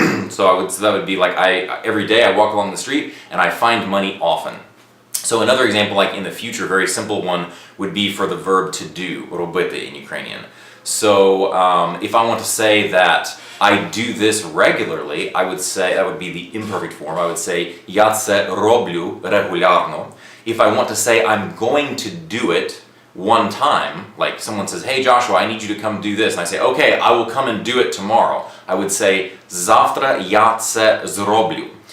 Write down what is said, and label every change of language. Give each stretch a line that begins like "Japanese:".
English: So that would be like, every day I walk along the street and I find money often. So another example, like in the future, very simple one, would be for the verb to do, робити in Ukrainian. So if I want to say that I do this regularly, I would say, that would be the imperfect form. I would say
Ukrainian: я це роблю регулярно.
English: If I want to say I'm going to do it one time, like someone says, hey Joshua, I need you to come do this, and I say, okay, I will come and do it tomorrow. I would say
Ukrainian: завтра я це зроблю.